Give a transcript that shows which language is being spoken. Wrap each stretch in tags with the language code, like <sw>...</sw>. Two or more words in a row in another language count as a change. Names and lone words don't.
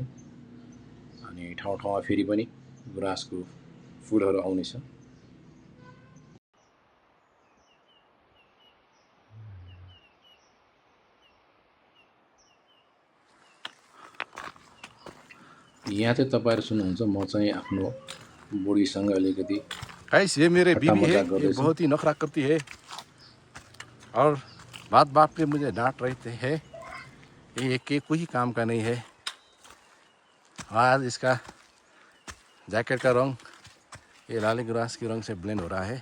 <ne>अनि ठाउँमा फेरि पनि गुराँसको फुलहरू आउनेछ। यहाँ चाहिँ तपाईँहरू सुन्नुहुन्छ, म चाहिँ आफ्नो बुढीसँग अलिकति</ne> <hi>ये मेरे बीवी है, ये बहुत ही नखरा करती है और बात पे मुझे डांट रहे हैं। ये कोई काम का नहीं है। आज इसका जैकेट का रंग ये लाली गुराँस के रंग से ब्लेंड हो रहा है।</hi>